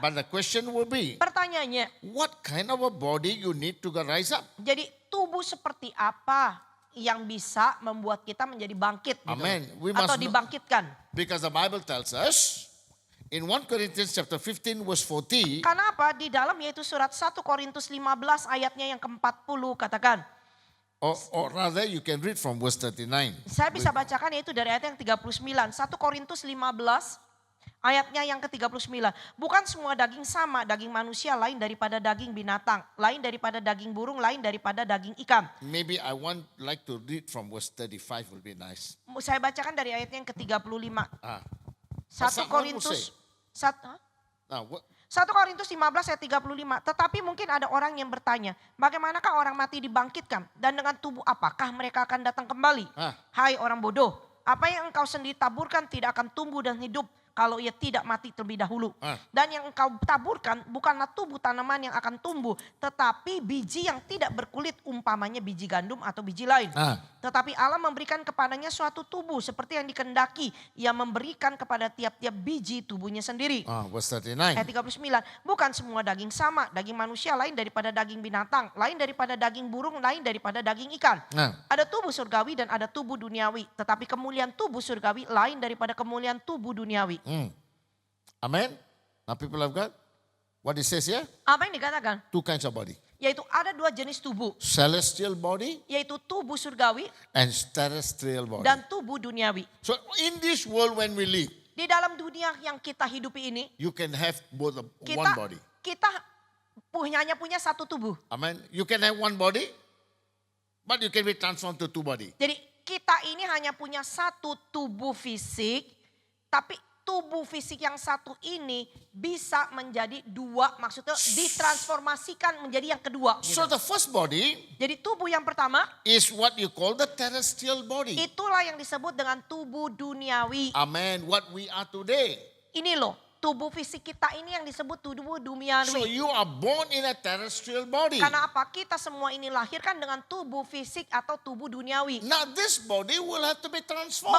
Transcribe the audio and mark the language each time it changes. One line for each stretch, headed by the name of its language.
English: But the question will be,
Indonesian: Pertanyaannya,
English: what kind of a body you need to rise up?
Indonesian: jadi tubuh seperti apa yang bisa membuat kita menjadi bangkit gitu
English: Amen.
Indonesian: loh.
English: We
Indonesian: Atau
English: must
Indonesian: dibangkitkan.
English: Because the Bible tells us in 1 Corinthians chapter 15 verse 40,
Indonesian: Karena apa? Di dalam yaitu surat 1 Korintus 15 ayatnya yang ke-40 katakan.
English: or rather you can read from verse 39.
Indonesian: Saya bisa bacakan yaitu dari ayat yang 39. 1 Korintus 15 ayatnya yang ke-39. Bukan semua daging sama, daging manusia lain daripada daging binatang, lain daripada daging burung, lain daripada daging ikan.
English: Maybe I want like to read from verse 35 will be nice.
Indonesian: Saya bacakan dari ayatnya yang ke-35. Ah. 1 Korintus 1
English: Now,
Indonesian: 1 Korintus 15 ayat 35. Tetapi mungkin ada orang yang bertanya, bagaimanakah orang mati dibangkitkan? Dan dengan tubuh apakah mereka akan datang kembali? Hai orang bodoh, apa yang engkau sendiri taburkan tidak akan tumbuh dan hidup kalau ia tidak mati terlebih dahulu. Dan yang engkau taburkan bukanlah tubuh tanaman yang akan tumbuh, tetapi biji yang tidak berkulit, umpamanya biji gandum atau biji lain. Tetapi Allah memberikan kepadanya suatu tubuh seperti yang dikehendaki. Ia memberikan kepada tiap-tiap biji tubuhnya sendiri.
English: verse 39.
Indonesian: Ayat 39, bukan semua daging sama. Daging manusia lain daripada daging binatang, lain daripada daging burung, lain daripada daging ikan. Ada tubuh surgawi dan ada tubuh duniawi. Tetapi kemuliaan tubuh surgawi lain daripada kemuliaan tubuh duniawi.
English: Amen. Now people of God, what it says here?
Indonesian: Apa yang dikatakan?
English: Two kinds of body.
Indonesian: Yaitu ada dua jenis tubuh.
English: Celestial body
Indonesian: Yaitu tubuh surgawi
English: and terrestrial body.
Indonesian: dan tubuh duniawi.
English: So in this world when we live,
Indonesian: Di dalam dunia yang kita hidupi ini,
English: you can have both one
Indonesian: kita
English: body.
Indonesian: kita hanya punya satu tubuh.
English: Amen. You can have one body, but you can be transformed to two body.
Indonesian: Jadi kita ini hanya punya satu tubuh fisik, tapi tubuh fisik yang satu ini bisa menjadi dua, maksudnya ditransformasikan menjadi yang kedua.
English: So the first body
Indonesian: Jadi tubuh yang pertama,
English: is what you call the terrestrial body.
Indonesian: itulah yang disebut dengan tubuh duniawi.
English: Amen. What we are today.
Indonesian: Ini loh, tubuh fisik kita ini yang disebut tubuh duniawi.
English: you are born in a terrestrial body.
Indonesian: Karena apa? Kita semua ini lahirkan dengan tubuh fisik atau tubuh duniawi.
English: Now this body will have to be transformed.